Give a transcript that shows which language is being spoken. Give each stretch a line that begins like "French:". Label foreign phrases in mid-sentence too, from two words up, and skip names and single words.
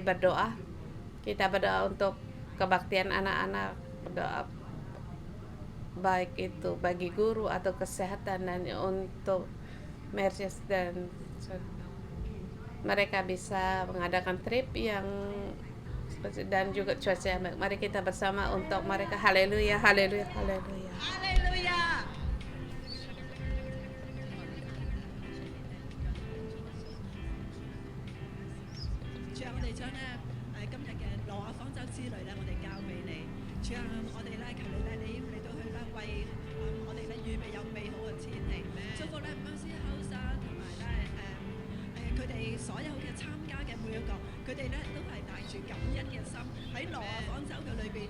Indonesian: Berdoa, kita berdoa untuk kebaktian anak-anak, berdoa baik itu bagi guru atau kesehatan dan untuk Mercies dan mereka bisa mengadakan trip yang dan juga cuaca yang baik. Mari kita bersama untuk mereka. Haleluya, haleluya, haleluya. Haleluya.
Cantonese: 主啊，我哋將今日嘅挪亞方舟之旅我哋交俾你。主啊，我哋求你你嚟到去為我哋預備有美好嘅天氣，祝福 Mercy House 同埋佢哋所有嘅參加嘅每一個，佢哋都係帶住感恩嘅心喺挪亞方舟嘅裏邊。